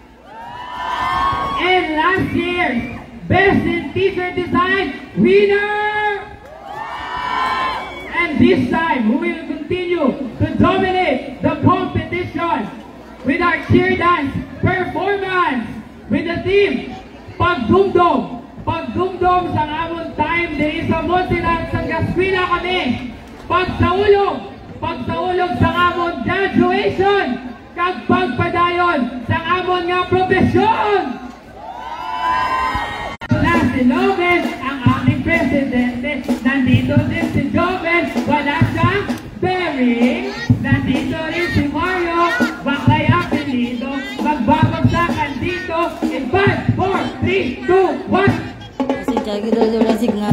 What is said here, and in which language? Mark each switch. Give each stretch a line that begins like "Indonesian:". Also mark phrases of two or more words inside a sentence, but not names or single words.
English: And last year's Best in T-shirt Design winner! And this time, we will continue to dominate the competition with our cheer dance performance with the team Pagdumdum.
Hiligaynon: Pagdumdum sa amon time diri sa Monserrat sa Gaskwila kami. Pagsaulog sa amon graduation kag pagpadayon sa amon nga profesyon.
Filipino: Si Joven, ang aming presidente. Nandito din si Joven, wala siyang bearing. Nandito rin si Mario, baklay apelido. Magbabagsakan dito in 5, 4, 3, 2, 1. Si Jagi dulu na signal.